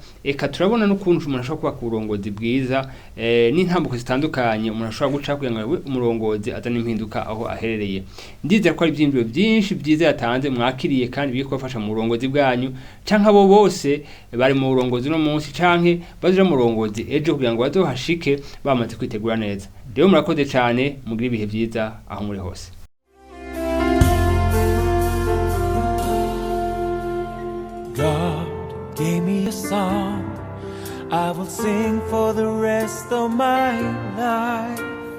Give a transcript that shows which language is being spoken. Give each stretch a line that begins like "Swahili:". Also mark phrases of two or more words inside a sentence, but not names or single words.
Rundi: Eka turabona n'ukuntu umuntu ashobora kuba ku burongozi bwiza n'intambuko zitandukanye umuntu ashobora guca kugira ngo umurongozi azane impinduka aho aherereye. Ndizera ko ari ivyimviro byinshi byiza yatanze mwakiriye kandi bigiye kubafasha mu burongozi bwanyu, canke abo bose bari mu burongozi no munsi canke bazira mu burongozi ejo kugira ngo bazohashike bamaze kwitegura neza. Rero murakoze cyane, mugire ibihe byiza aho muri hose.
English: God gave me a song I will sing for the rest of my life.